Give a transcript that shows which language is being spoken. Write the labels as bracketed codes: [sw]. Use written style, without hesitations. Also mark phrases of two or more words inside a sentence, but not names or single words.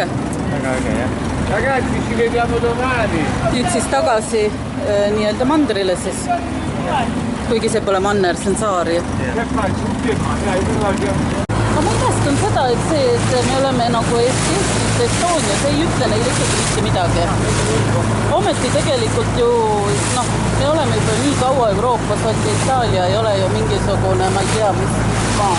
[et] Väga äge, jah. [it] Ragazzi, ci vediamo domani. [et] Nüüd siis tagasi nii-öelda mandrile siis. Kuigi see pole manner, see on saar ju. Aga ma mõtestan seda, et me oleme nagu Eestis, Estonias, ei ütle neile ikkagi mitte midagi. Ometi tegelikult ju, me oleme juba nii kaua Euroopas, et Itaalia ei ole ju mingisugune, ma ei tea, mis maa.